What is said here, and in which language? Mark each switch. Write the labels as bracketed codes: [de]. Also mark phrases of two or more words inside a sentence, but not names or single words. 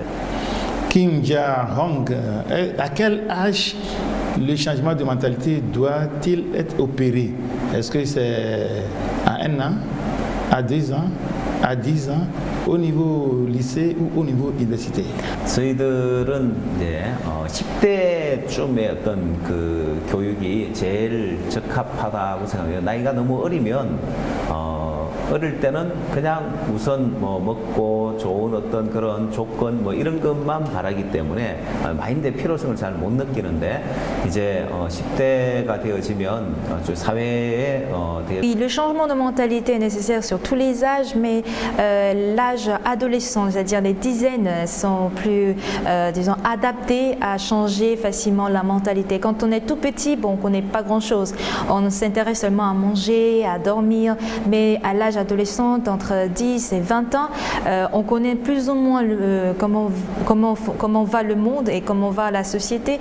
[fr] Kim Ja-hong, à quel âge le changement de mentalité doit-il être opéré? Est-ce que c'est à 1 an, à 2 ans, à 10 ans, au niveau lycée ou au niveau université? [ko] 저희들은 이제 10대쯤의 어떤 그 교육이 제일 적합하다고 생각해요. 나이가 너무 어리면 어릴 때는 그냥 우선 뭐 먹고 좋은 어떤 그런 조건 뭐 이런 것만 바라기 때문에 마인드의 필요성을 잘 못 느끼는데 이제 10대가 되어지면 사회에 [fr] Le changement de mentalité est nécessaire sur tous les âges, mais l'âge adolescent, c'est-à-dire les dizaines, sont plus, disons, adaptés à changer facilement la mentalité. Quand on est tout petit, bon, on ne connaît pas grand-chose. On s'intéresse seulement à manger, à dormir, mais à l'âge adolescent, entre 10 et 20 ans, on connaît plus ou moins comment va le monde et comment va la société.